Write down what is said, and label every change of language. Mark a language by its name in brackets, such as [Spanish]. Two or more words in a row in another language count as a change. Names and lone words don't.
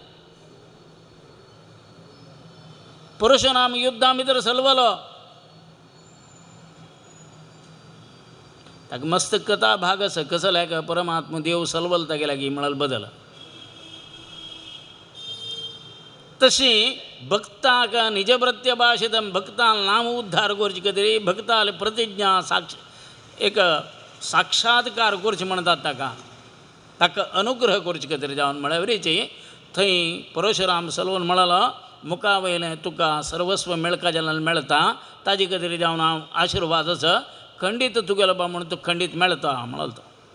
[Konkani] परशुराम युध्दा भितर सलवलो ताका मस्त कथा भाग आसा कसो लायक परमात्मा देव सलवल तागेल्या की म्हळ्यार बदल. तशी भक्ताक निज प्रत्यभाषितम भक्ताल नाम उद्धार करचे खातीर भक्ताल प्रतिज्ञा एक साक्षात्कार करचे म्हणटात ताका अनुग्रह करचे खातीर जावन म्हळ्यार थंय परशुराम सलवून म्हळलो मुखा वयलें तुका सर्वस्व मेळका जाल्यार मेळटा ताजे खातीर जावन हांव आशिर्वाद आसा खंडीत तुगेलो बा म्हणून तुका खंडीत मेळटा म्हणलो तो.